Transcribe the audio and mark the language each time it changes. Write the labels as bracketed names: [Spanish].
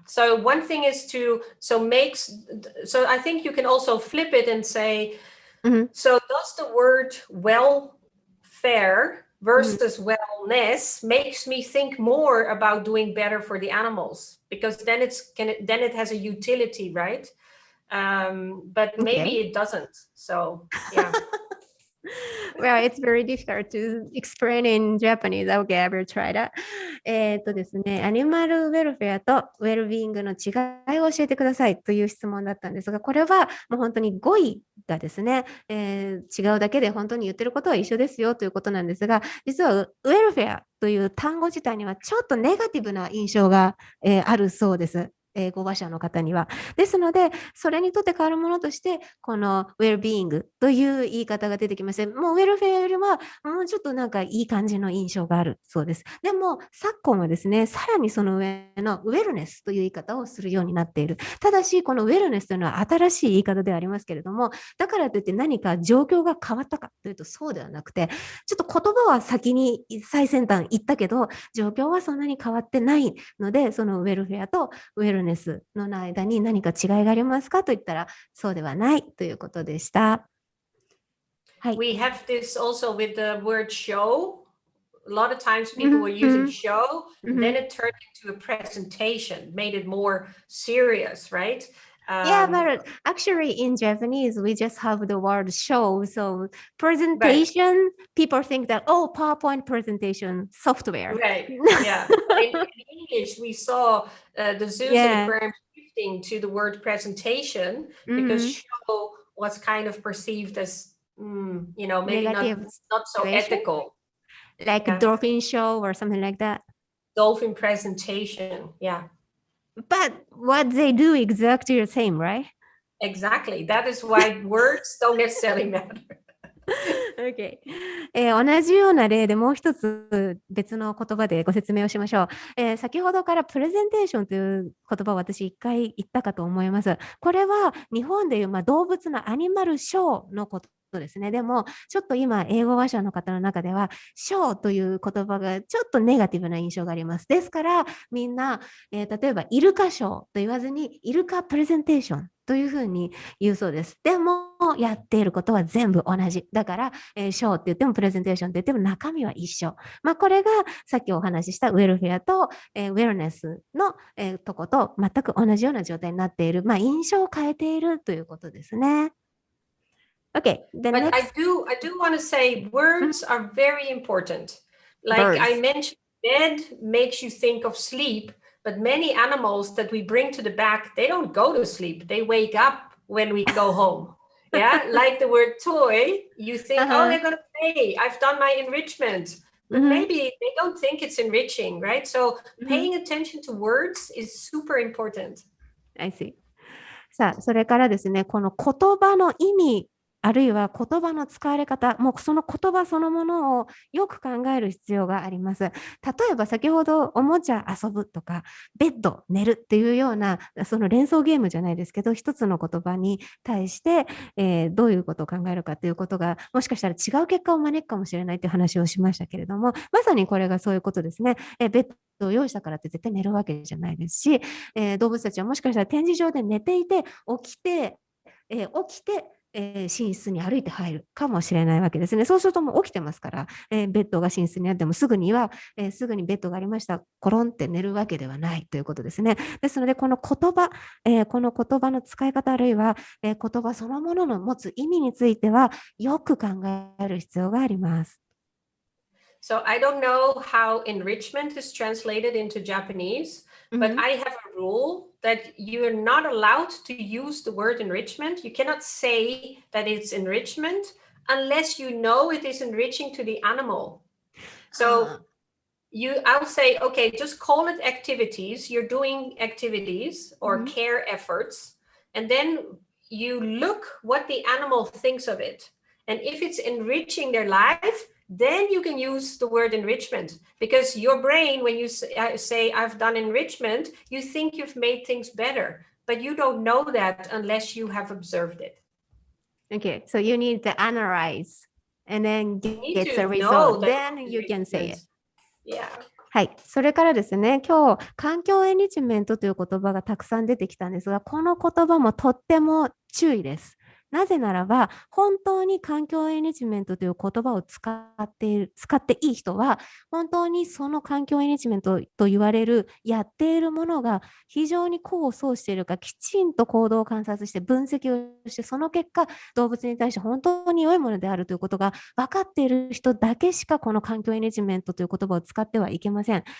[English] So one thing is so I think you can also flip it and say, so does the word welfare versus wellness makes me think more about doing better for the animals, because then it has a utility, right? But maybe it doesn't. So yeah. Well, it's very difficult to explain in Japanese. Okay, I will try that. [Japanese] ですね、アニマルウェルフェアとウェルビーイングの違いを教えてくださいという質問だったんですが、これはもう本当に語彙がですね、違うだけで本当に言ってることは一緒ですよということなんですが、実はウェルフェアという単語自体にはちょっとネガティブな印象が、あるそうです。英語話者の方には。ですので、それにとって変わるものとして、このウェルビーイングという言い方が出てきまして、もうウェルフェアよりはもうちょっとなんかいい感じの印象があるそうです。でも、昨今はですね、さらにその上のウェルネスという言い方をするようになっている。ただし、このウェルネスというのは新しい言い方ではありますけれども、だからといって何か状況が変わったかというとそうではなくて、ちょっと言葉は先に最先端行ったけど、状況はそんなに変わってないので、そのウェルフェアとウェルネスの間に何か違いがありますかと言ったら、そうではないということでした。はい。 [English] We have this also with the word show. A lot of times people were using show, and then it turned into a presentation, made it more serious, right? Yeah, but actually in Japanese, we just have the word show. So presentation, people think that, oh, PowerPoint presentation software. Right, yeah. In English, we saw the zoos and aquariums shifting to the word presentation because show was kind of perceived as, maybe not so ethical. Like a dolphin show or something like that. Dolphin presentation, yeah. But what they do exactly the same, right? Exactly. That is why words don't necessarily matter. Okay. [Japanese] 同じような例でもう一つ別の言葉でご説明をしましょう。先ほどからプレゼンテーションという言葉を私一回言ったかと思います。これは日本でいう、動物のアニマルショーのことですね。でも、ちょっと今、英語話者の方の中では、ショーという言葉がちょっとネガティブな印象があります。ですから、みんな、例えば、イルカショーと言わずに、イルカプレゼンテーションというふうに言うそうです。でも、やっていることは全部同じ。だから、ショーって言っても、プレゼンテーションって言っても、中身は一緒。これが、さっきお話ししたウェルフェアと、ウェルネスの、とこと全く同じような状態になっている。印象を変えているということですね。 [English] Okay, but I do want to say words are very important. Like I mentioned, bed makes you think of sleep, but many animals that we bring to the back, they don't go to sleep. They wake up when we go home. Yeah, like the word toy, you think, oh, they're going to play. I've done my enrichment. But maybe they don't think it's enriching, right? So paying attention to words is super important. I see. [Japanese] さあ、それからですね、この言葉の意味、あるいは言葉の使われ方、もうその言葉そのものをよく考える必要があります。例えば先ほどおもちゃ遊ぶとか、ベッド寝るっていうような、その連想ゲームじゃないですけど、一つの言葉に対して、どういうことを考えるかということが、もしかしたら違う結果を招くかもしれないという話をしましたけれども、まさにこれがそういうことですね。ベッドを用意したからって絶対寝るわけじゃないですし、動物たちはもしかしたら展示場で寝ていて、起きて、起きて、寝室に歩いて入るかもしれないわけですね。そうするともう起きてますから、ベッドが寝室にあってもすぐにベッドがありました、コロンって寝るわけではないということですね。ですので、この言葉の使い方あるいは、言葉そのものの持つ意味についてはよく考える必要があります。 [English] So I don't know how enrichment is translated into Japanese, but I have a rule that you're not allowed to use the word enrichment. You cannot say that it's enrichment unless you know it is enriching to the animal. So I'll say, okay, just call it activities. You're doing activities or care efforts, and then you look what the animal thinks of it. And if it's enriching their life, then you can use the word enrichment, because your brain, when you say I've done enrichment, you think you've made things better, but you don't know that unless you have observed it. Okay, so you need to analyze and then get the result. Then you can say it. Yeah. [Japanese] はい。それからですね、今日、環境エンリッチメントという言葉がたくさん出てきたんですが、この言葉もとっても注意です。なぜならば、本当に環境エンリッチメントという言葉を使っていい人は、本当にその環境エンリッチメントと言われる、やっているものが非常に功を奏しているか、きちんと行動を観察して分析をして、その結果、動物に対して本当に良いものであるということが分かっている人だけしか、この環境エンリッチメントという言葉を使ってはいけません。